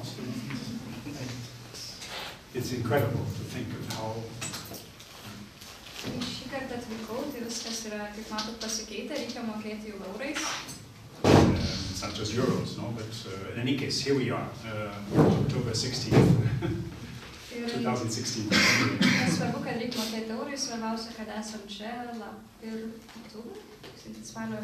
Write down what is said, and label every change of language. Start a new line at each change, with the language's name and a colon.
English: So it's incredible to think of how.
Lithuanian: Šį kartą atvykau, tai viskas yra, kaip matot, pasikeitę, reikia mokėti jau eurais.
English: It's not just euros, but in any case, here we are, October 16th, 2016.
Lithuanian: Svarbu, kad reikia mokėti eurais, svarbiausia, kad esam čia ir spalio.